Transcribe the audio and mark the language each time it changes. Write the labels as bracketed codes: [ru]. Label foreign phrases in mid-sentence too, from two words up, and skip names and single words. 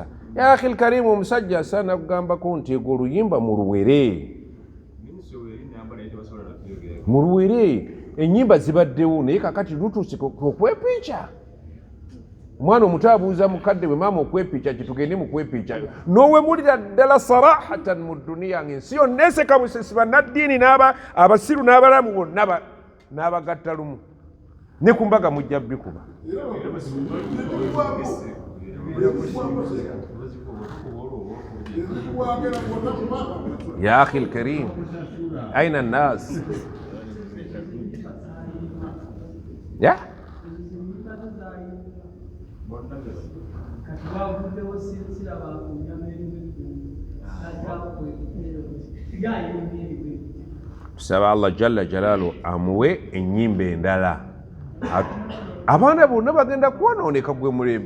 [ar] يا أخي الكريم, [lg] omusajja asaana kugambako nti ego oluyimba muluwere, ennyimba zibaddewo naye kakati lutuuse okwepiica. Omwana omuto abuuza mukadde we, maama okwepiica kitugende mu kwepiica? N'owemulira ddala sarahatan mu duniya ng'ensi yonna eseka busesi, bannaddiini abasiru n'abalamu bonna n'abagatta lumu, ne ku mbaga mujja bikuba. [ar] يا أخي الكريم، أين الناس? [lg] Ya tusaba [ar] الله جل جلاله [lg] amuwe ennyimba endala. Abaana bonna bagenda kwonooneka gwe mulembe.